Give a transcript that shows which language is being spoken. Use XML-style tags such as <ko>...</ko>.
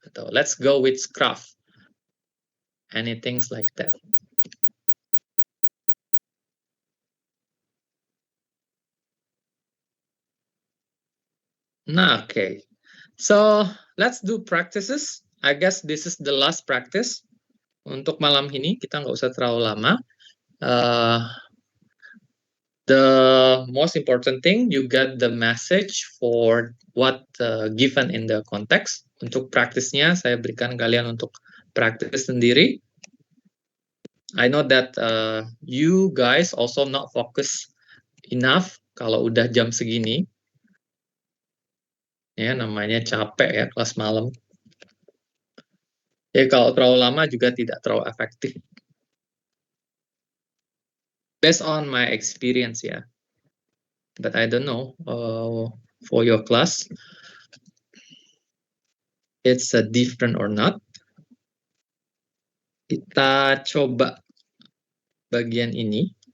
<en>Atau let's go with scarf. Anything like that. Nah, okay. So let's do practices. I guess this is the last practice.</en> <id>Untuk malam ini kita nggak usah terlalu lama.</id> <en>The most important thing, you get the message for what given in the context.</en> <id>Untuk praktisnya, saya berikan kalian untuk praktis sendiri.</id> <en>I know that you guys also not focus enough</en> <id>kalau udah jam segini. Ya, namanya capek ya kelas malam. Ya, kalau terlalu lama juga tidak terlalu efektif.</id> <en>Based on my experience ya. But I don't know for your class. It's different or not.</en> <id>Kita coba bagian ini.</id>